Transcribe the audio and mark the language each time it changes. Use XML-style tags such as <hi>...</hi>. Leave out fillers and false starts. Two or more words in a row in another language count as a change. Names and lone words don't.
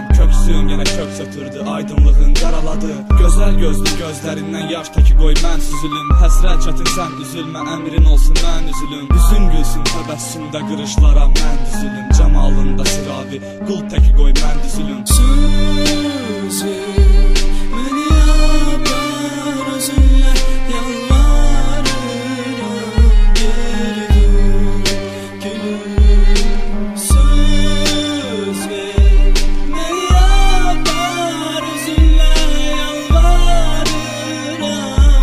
<az>Köksüm yenə kök sötürdü, aydınlığın qaraladı. Gözəl gözlü gözlərindən yaş təki qoy mən süzülüm. Həsrət çətin sən üzülmə, əmrin olsun mən üzülüm. Üzün gülsün təbəssümdə qırışlara mən düzülüm. Camalında sıravi, qul təki qoy mən düzülüm.</az> <tr>Söz ver, beni yapar özünle yalvarırım. Geri dön gülüm. Söz ver, beni yapar özünle yalvarırım.</tr>